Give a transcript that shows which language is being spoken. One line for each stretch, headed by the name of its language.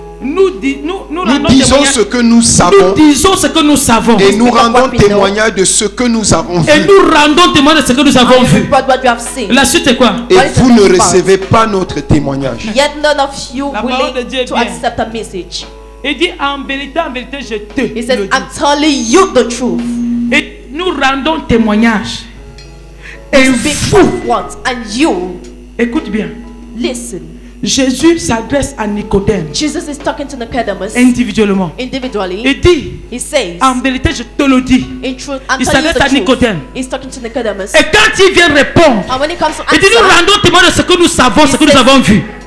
French: Nous disons ce que nous savons. Nous disons ce que nous savons. Et nous rendons témoignage de ce que nous avons vu. Et nous rendons témoignage de ce que nous avons vu. La suite est quoi? Et vous ne recevez pas notre témoignage.
English: Yet none of you willing to accept a message.
French: Il dit en vérité, je te le dis.
English: He says, I'm telling you the truth.
French: Et nous rendons témoignage. Et vous,
English: and you,
French: écoute bien.
English: Listen.
French: Jésus s'adresse à Nicodème.
English: Jesus is talking to Nicodemus
French: individuellement.
English: Individually.
French: Il dit,
English: he says,
French: en vérité, je te le dis.
English: In truth,
French: il s'adresse à Nicodème.
English: He's talking to Nicodemus.
French: Et quand il vient répondre, il dit, nous rendons témoignage de ce que nous savons, ce que nous avons vu.